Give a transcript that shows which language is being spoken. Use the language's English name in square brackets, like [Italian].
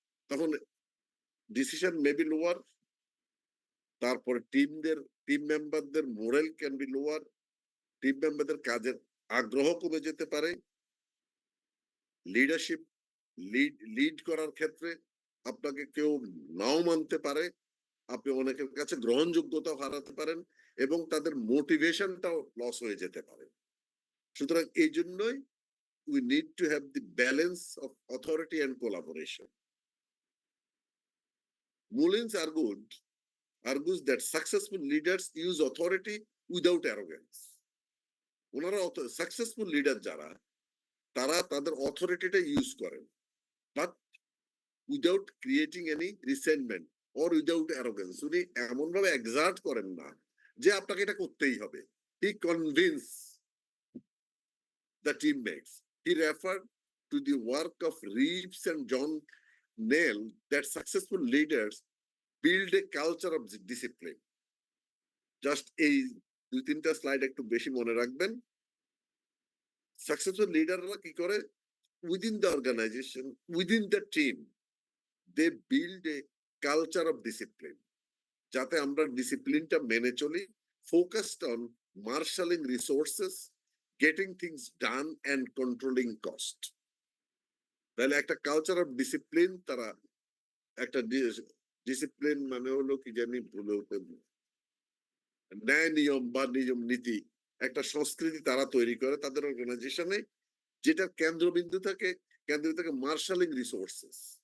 [Bangla] তখন [English] decision may be lower, [Bangla] তারপরে team মেম্বারদের [English] morale can be lower, [Bangla] team মেম্বারদের কাজের আগ্রহ কমে যেতে পারে, লিডারশিপ লিড করার ক্ষেত্রে আপনাকে কেউ নাও মানতে পারে, আপনি অনেকের কাছে গ্রহণযোগ্যতাও হারাতে পারেন এবং তাদের মোটিভেশনটাও লস হয়ে যেতে পারে। সুতরাং এই জন্যই [English] we need to have the balance of authority and collaboration. Mullins argues that successful leaders use authority without arrogance. [Bangla] ওনারা সাকসেসফুল লিডার যারা, তারা তাদের অথরিটিটা ইউজ করেন, [English] But without creating any resentment or without arrogance. [Bangla] উনি এমন ভাবে এক্সার্ট করেন না যে আপনাকে এটা করতেই হবে। [English] He convince the teammates. He refer to the work of Reeves and John Nell that successful leaders build a culture of discipline. [Bangla] Just এই 2-3টা স্লাইড একটু বেশি মনে রাখবেন। সাকসেসফুল লিডাররা কি করে? [English] within the organisation, within the team, they build a culture of discipline, [Bangla] যাতে আমরা ডিসিপ্লিনটা মেনে চলি, [English] focused on marshalling resources, getting things done and controlling cost. [Bangla] তাহলে একটা কালচার অফ ডিসিপ্লিন, তারা একটা ডিসিপ্লিন মানে হলো কি জানি ভুলে ন্যায় নিয়ম বা নিয়ম নীতি, একটা সংস্কৃতি তারা তৈরি করে তাদের অর্গানাইজেশনে, যেটা কেন্দ্রবিন্দু থাকে মার্শালিং রিসোর্সেস।